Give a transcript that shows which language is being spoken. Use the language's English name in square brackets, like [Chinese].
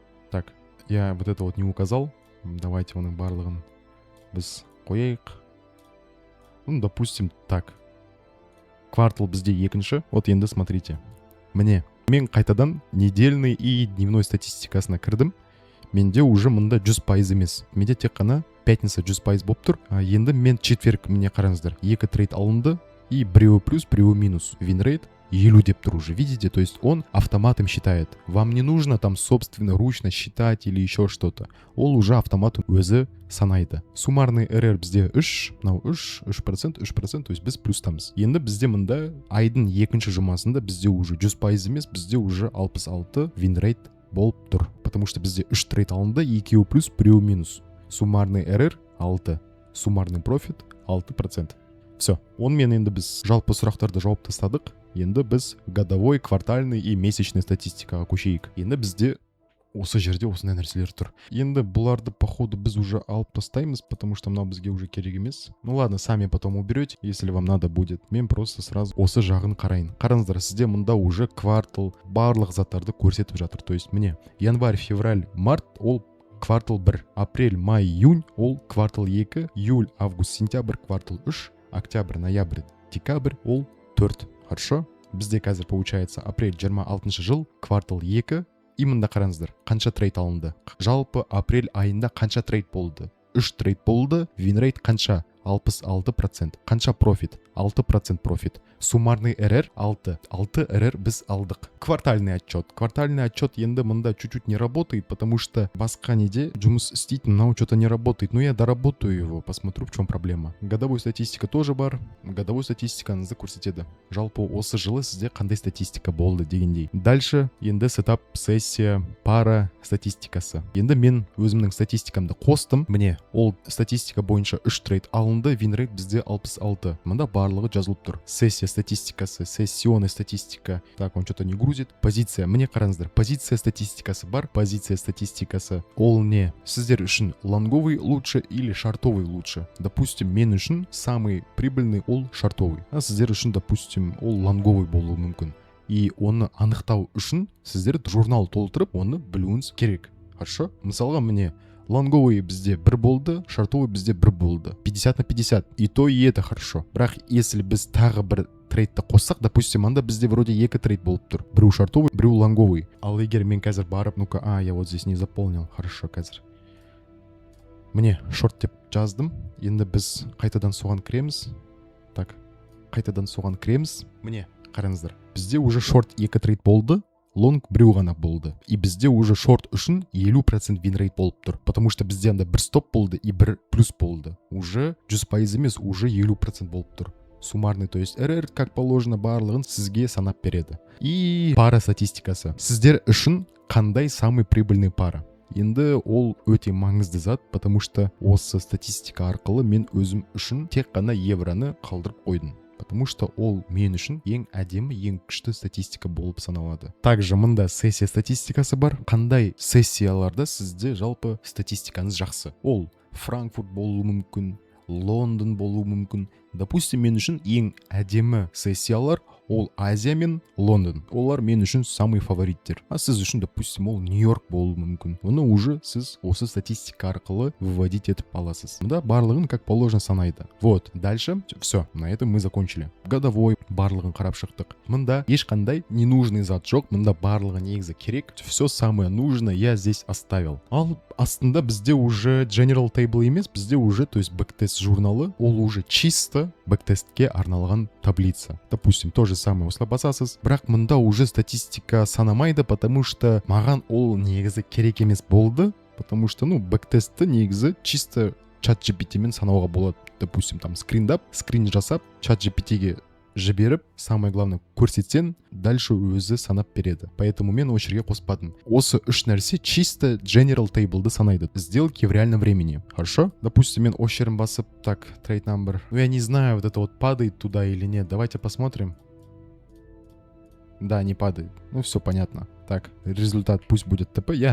[Russian] Так, я вот это вот не указал. [Kazakh] Давайте оның барлығын біз қояйық. Ну, допустим, так. Квартал бізде екінші. Вот енді смотрите. Міне, мен қайтадан недельный и дневной статистикасына кірдім. Менде уже мында 100% емес. Менде тек қана пятница 100% болып тұр. Енді мен четверг, міне қараңыздар, 2 трейд алынды, и біреуі плюс, біреуі минус. [Russian] Винрейт 50 деп тұр уже, видите? То есть он автоматом считает. Вам не нужно там собственно ручно считать или еще что-то. [Kazakh] Ол уже автоматом өзі санайды. Суммарный эррор бізде 3, мынау 3%, то есть біз плюстамыз. Енді бізде мында айдың екінші жұмасында бізде уже 100% емес, бізде уже 66 винрейт болып тұр. Потому что бізде 3 трейд алынды, 2 плюс, 1 минус. Суммарный эррор 6, суммарный профит 6%. [Russian] Все. [Kazakh] Онымен енді біз жалпы сұрақтарды жауап тастадық. Енді біз годовой, квартальный и месячный статистикаға көшейік. Енді бізде осы жерде осындай нәрселер тұр. Енді бұларды походу біз уже алып тастаймыз, потому что мынау бізге уже керек емес. [Russian] Ну ладно, сами потом уберете, если вам надо будет. [Kazakh] Мен просто сразу осы жағын қарайын. Қараңыздар, сізде мында уже квартал, барлық заттарды көрсетіп жатыр. То есть міне, январь, февраль, март ол квартал 1, апрель, май, июнь ол квартал 2, июль, август, сентябрь квартал 3, октябрь, ноябрь, декабрь ол 4. [Russian] Хорошо? [Kazakh] Бізде қазір получается апрель 26 жыл, квартал 2, и мында қараңыздар, қанша трейд алынды. Жалпы апрель айында қанша трейд болды? 3 трейд болды, винрейт қанша? 66%. Қанша профит? 6% профит. Суммарный эррор 6. 6 эррор біз алдық. Квартальный отчет. Квартальный отчет енді мында [Russian] чуть-чуть не работает, [Kazakh] потому что басқа неде жұмыс істейтін, мынау что-то не работает. [Russian] Но я доработаю его, посмотрю, в чем проблема. Годовой статистика тоже бар. [Kazakh] Годовой статистикаңызды көрсетеді. Жалпы осы жылы сізде қандай статистика болды дегендей. Дальше енді сетап, сессия, пара статистикасы. Енді мен өзімнің статистикамды қостым. Міне, ол статистика бойынша 3 трейд алынды, винрейт бізде 66. Мында барлығы жазылып тұр. Сессия статистикасы, сессионная статистика. [Russian] Так, он что-то не грузит. Позиция. [Kazakh] Мне қараңыздар, позиция статистикасы бар. Позиция статистикасы. Ол не? [Russian] Сіздер үшін лонговый лучше или шартовый лучше? Допустим, мен үшін самый прибыльный ол шартовый. [Kazakh] А сіздер үшін, допустим, ол лонговый болуы мүмкін. И оны анықтау үшін сіздер журнал толтырып, оны білуіңіз керек. Хорошо? Мысалға мне лонговый бізде 1 болды, шартовый бізде 1 болды. [Russian] 50/50. И то, и это хорошо. [Kazakh] Бірақ если біз тағы бір трейдті қоссақ, допустим, анда бізде вроде 2 трейд болып тұр. Біреу шартовый, біреу лонговый. Ал егер мен қазір барып, [Russian] ну-ка, я вот здесь не заполнил. [Kazakh] Хорошо, қазір. Міне, шорт деп жаздым. Енді біз қайтадан соған кіреміз. Так, қайтадан соған кіреміз. Міне, қараңыздар. Бізде уже шорт 2 трейд болды. Лонг біреу ғана болды. И бізде уже шорт үшін 50% винрейт болып тұр. Потому что бізде анда 1 стоп болды и 1 плюс болды. Уже 100% емес, уже 50% болып тұр. Суммарный, то есть эррор, как положено, барлығын сізге санап береді. И пара статистикасы. Сіздер үшін қандай самый прибыльный пара? Енді ол өте маңызды зат, потому что осы статистика арқылы мен өзім үшін тек қана евроны қалдырып қойдым. Потому что ол мен үшін ең әдемі, ең күшті статистика болып саналады. Также мында сессия статистикасы бар. Қандай сессияларда сізде жалпы статистикаңыз жақсы? Ол Франкфурт болуы мүмкін, Лондон болуы мүмкін. Допустим, мен үшін ең әдемі сессиялар ол Азия мен Лондон. Олар мен үшін самый фавориттер. А сіз үшін, допустим, ол Нью-Йорк болуы мүмкін. Оны уже сіз осы статистика арқылы выводить етіп аласыз. Мында барлығын как положено санайды. [Russian] Вот, дальше все, на этом мы закончили. [Kazakh] Годовой барлығын қарап шықтық. Мында ешқандай ненужный зат жоқ. Мында барлығы негізі керек. [Russian] Все самое нужное я здесь оставил. [Kazakh] Ал астында бізде уже general table емес, бізде уже, то есть бэктест журналы, ол уже чисто бэктестке арналған таблица. Допустим, то же самое осылай басасыз. Бірақ мында уже статистика санамайды, потому что маған ол негізі керек емес болды. Потому что, бэктестті негізі чисто чат GPT мен санауға болады. Допустим, там скрин жасап, чат GPT-ге жіберіп, самое главное, көрсетсең, дальше өзі санап береді. Поэтому мен осы жерге қоспадым. Осы үш нәрсе чисто general table'ды санайды. [Russian] Сделки в реальном времени. Хорошо? [Kazakh] Допустим, мен осы жерін басып, так, trade number. [Russian] Ну, я не знаю, вот это вот падает туда или нет. Давайте посмотрим. Да, не падает. Ну, все понятно. Так, результат пусть будет ТП.